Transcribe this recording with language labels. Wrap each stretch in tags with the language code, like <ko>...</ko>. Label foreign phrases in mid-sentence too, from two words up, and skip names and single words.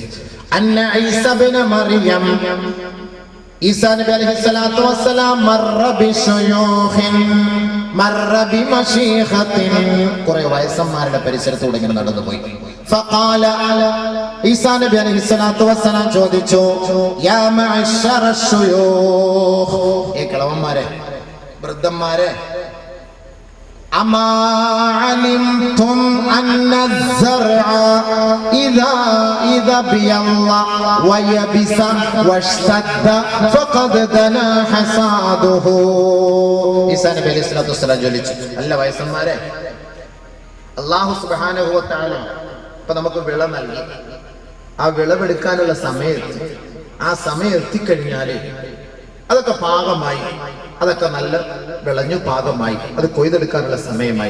<ar>أن عيسى ابن مريم، عيسى نبي عليه الصلاة والسلام مر بشيوخ مر بمشيخة,</ar> <ml>കുറെ വയസ്സന്മാരുടെ പരിസരത്തൂടെ ഇങ്ങനെ നടന്നുപോയി.</ml> <ar>فقال، عيسى نبي عليه الصلاة والسلام ചോദിച്ചു, يا معشر شيوخ,</ar> <ml>ഏ കളവന്മാരെ, വൃദ്ധന്മാരെ,</ml> <ar>أما علمتم أن الزرع إذا بيض ويبس واشتد فقد دنا حصاده.</ar> <ml>ഈസാ നബി</ml> <ar>عليه الصلاة والسلام</ar> <ml>ചോദിച്ചു, അല്ല വയസ്സന്മാരെ,</ml> <ar>الله سبحانه وتعالى</ar> <ml>ഇപ്പൊ നമുക്ക് വിള നൽകി. ആ വിളവെടുക്കാനുള്ള സമയത്ത്, ആ സമയം എത്തിക്കഴിഞ്ഞാല് അതൊക്കെ പാകമായി, അതൊക്കെ നല്ല വിളഞ്ഞു പാകമായി, അത് കൊയ്തെടുക്കാനുള്ള സമയമായി.</ml>